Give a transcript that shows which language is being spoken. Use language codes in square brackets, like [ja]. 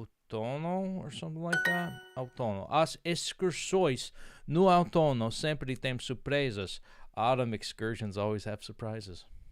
[en] Outono or something like that. [pt] Outono. As excursões no outono sempre tem surpresas. [en] Autumn excursions always have surprises.